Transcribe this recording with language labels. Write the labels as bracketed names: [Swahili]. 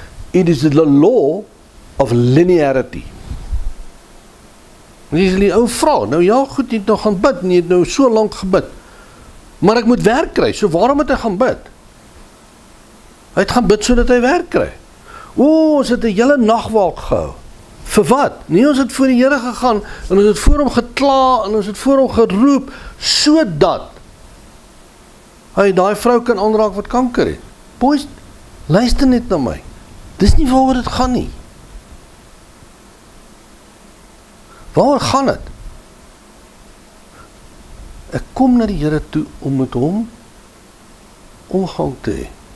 [English] It is the law of linearity. [Afrikaans] En jy sê die ou vrou, nou ja goed, jy het nou gaan bid, en jy het nou so lank gebid, maar ek moet werk kry, so waarom het hy gaan bid? Hy het gaan bid sodat hy werk kry. Ons het 'n hele nagwaak gehou. Vir wat? Nee, ons het voor die Here gegaan, en ons het voor hom gekla, en ons het voor hom geroep, sodat hy daai vrou kan aanraak wat kanker het. Boys, luister net na my. Dis nie waaroor dit gaan nie. Waaroor gaan dit? Ek kom na die Here toe om met hom omgang te hê.